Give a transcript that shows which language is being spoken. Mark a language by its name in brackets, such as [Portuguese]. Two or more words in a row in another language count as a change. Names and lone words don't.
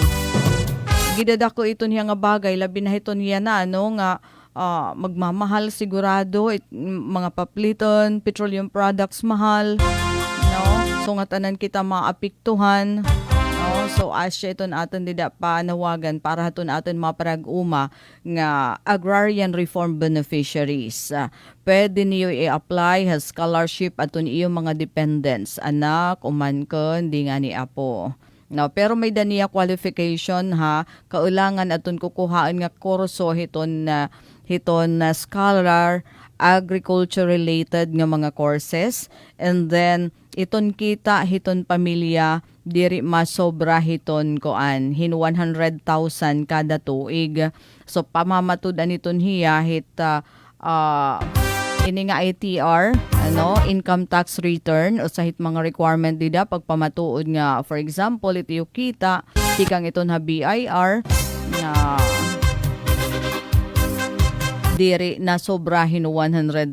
[Waray] Gidadako iton nga bagay labi na hiton na nga magmamahal sigurado mga papliton, [English] petroleum products [Waray] mahal. No? So nga tanan kita maapektuhan. No? So asya iton aton dida panawagan para haton aton maparag-uma nga [English] agrarian reform beneficiaries. [Waray] Pwede niyo i-apply has scholarship aton iyo mga dependents, anak, umankon, di nga ni apo. No, pero may daniya qualification ha, kaulangan aton kukuhaan nga kurso hiton na scholar [English] agriculture related [Waray] nga mga courses, [English] and then [Waray] iton kita hiton pamilya diri masobra hiton koan hin 100,000 kada tuig. So pamamatud aniton hiya hit ini nga ITR, [English] income tax return, [Waray] o sahit mga requirement dida pagpamatuod nga, [English] for example, [Filipino] ito yung kita, [Waray] tikang ito na BIR, na diri na sobrahin 100,000.